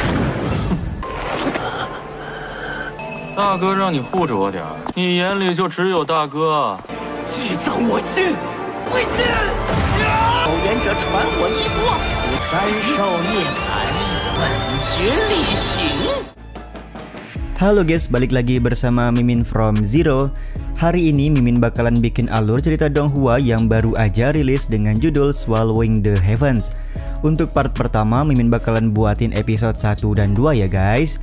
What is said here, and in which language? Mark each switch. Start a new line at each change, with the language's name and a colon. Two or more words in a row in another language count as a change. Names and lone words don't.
Chinese: 大哥让你护着我点儿，你眼里就只有大哥。积葬我心，跪下！有缘者传我衣钵，三兽涅槃，本觉力行。
Indonesian: Halo guys, balik lagi bersama Mimin from Zero. Hari ini Mimin bakalan bikin alur cerita Donghua yang baru aja rilis dengan judul Swallowing the Heavens. Untuk part pertama Mimin bakalan buatin episode 1 dan 2 ya guys.